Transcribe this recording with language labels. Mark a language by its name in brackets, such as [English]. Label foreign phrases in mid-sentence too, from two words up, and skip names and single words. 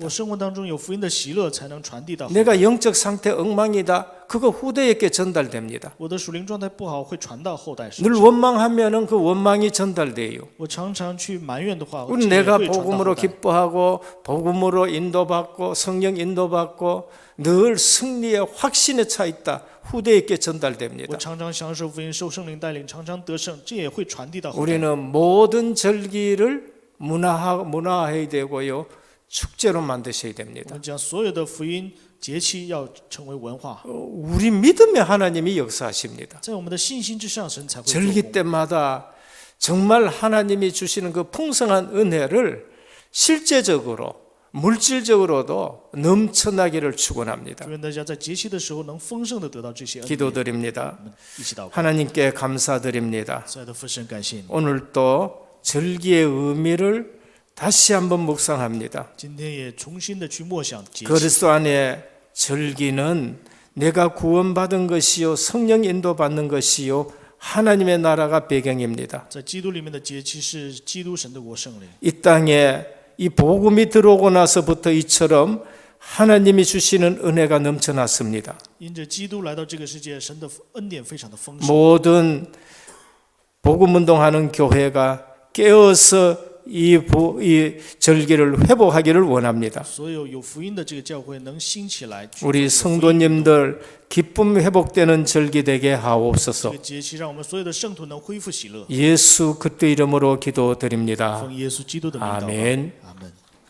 [Chinese] 我生活当中有福音的喜乐，才能传递到后代。 [Korean] 내가 영적 상태 엉망이다. 그거 후대에게 전달됩니다. [Chinese] 我的属灵状态不好，会传到后代身 [Korean] 늘 [Chinese] 上。 [Korean] 원망하면은 그 원망이 전달돼요. [Chinese] 我常常去埋怨的话， [Korean] 우리 [Chinese] 这个也 [Korean] 내가 [Chinese] 会传到 [Korean] 복음으로 [Chinese] 后代。 [Korean] 기뻐하고 복음으로 인도받고 성령 인도받고 늘 승리의 확신에 차 있다. 후대에게 [Chinese] 我 [Korean] 전달됩니다. [Chinese] 常常享受福音，受圣灵带领，常常得胜，这也会传递到后代。 [Korean] 우리는 모든 절기를 문화화해야 되고요. 축제로 만드셔야 [Chinese] 我 [Korean] 됩니다. [Chinese] 们将所有的福音节期要成为文化， [Korean] 우리 믿음의 하나님이 역사하십니다. [Chinese] 在我们的信心之上，神才会做 [Korean] 절기 [Chinese] 工。 [Korean] 때마다 정말 하나님이 주시는 그 풍성한 은혜를 실제적으로 물질적으로도 넘쳐나기를 축원합니다. [Chinese] 祝愿大家在节期的时候能丰盛的得到这些恩典。 [Korean] 기도드립니다. [Chinese] 我们一起祷告， [Korean] 하나님께 감사드립니다. [Chinese] 亲爱的父神，感谢你。 [Korean] 오늘 또 절기의 의미를 다시 한번 묵상합니다. [Chinese] 今天也重新的去默想节期， [Korean] 그리스도 안에 절기는 내가 구원받은 것이요 성령 인도받는 것이요 하나님의 나라가 배경입니다. [Chinese] 在基督里面的节期是基督神的国圣灵。 [Korean] 이 땅에 이 복음이 들어오고 나서부터 이처럼 하나님이 주시는 은혜가 넘쳐났습니다. [Chinese] 因着基督来到这个世界，神的恩典非常的丰盛。 [Korean] 모든 복음 운동하는 교회가 깨어서 이 절기를 회복하기를 원합니다. [Chinese] 所有有福音的这个教会能兴起来，去 [Korean] 우리 [Chinese] 做福音 [Korean] 성도님들 기쁨 회복되는 절기 되게 [Chinese] 这 [Korean] 하옵소서. [Chinese] 个节期，让我们所有的圣徒能恢复喜乐。 [Korean] 예수 그리스도 이름으로 기도드립니다. [Chinese] 奉耶稣基督的名祷告， [Korean] 아멘. 아멘。